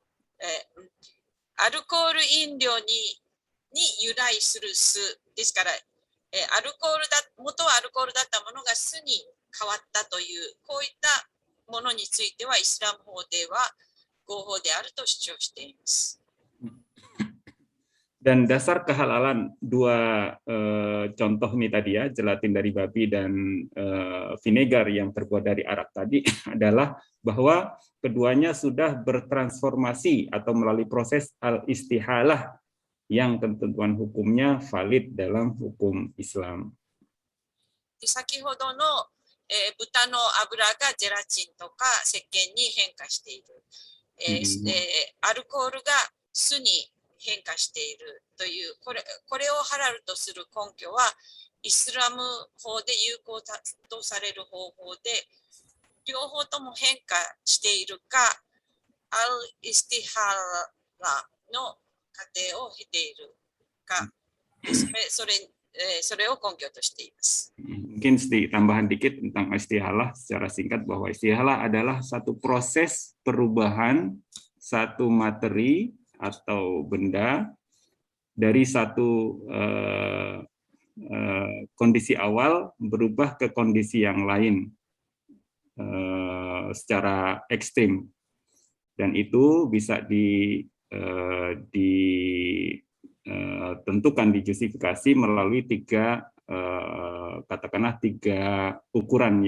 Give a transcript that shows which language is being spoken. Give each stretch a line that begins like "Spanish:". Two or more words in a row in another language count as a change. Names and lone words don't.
Japanese: 由来する酢ですから、元はアルコールだったものが酢に変わったという、こういったものについてはイスラム法では合法であると主張しています。
Indonesian: Dan dasar kehalalan dua contoh ini tadi ya, gelatin dari babi dan vinegar yang terbuat dari arak tadi adalah bahwa keduanya sudah bertransformasi atau melalui proses al-istihalah yang ketentuan hukumnya valid dalam hukum Islam.
Japanese: 先ほどの、豚の油がゼラチンとか石鹸に変化している、アルコールが酢に変化しているという、これをハラルとする根拠は、イスラム法で有効とされる方法で、両方とも変化しているか、アル・イスティハラの過程を経ているか、それを根拠としています。
Indonesian: Mungkin tambahan dikit tentang istihalah secara singkat, bahwa istihalah adalah satu proses perubahan satu materi atau benda dari satu kondisi awal berubah ke kondisi yang lain secara ekstrim, dan itu bisa ditentukan, dijustifikasi melalui katakanlah tiga ukuran.